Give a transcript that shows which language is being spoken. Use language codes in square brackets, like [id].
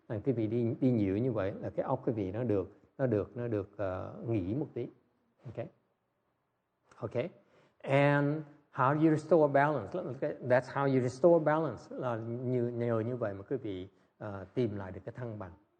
[vi] Quý vị đi nhiều như vậy là cái óc quý vị nó được nghỉ một tí. [en] Okay, and how do you restore balance? That's how you restore balance. [vi] Là nhờ như vậy mà quý vị tìm lại được cái thăng bằng.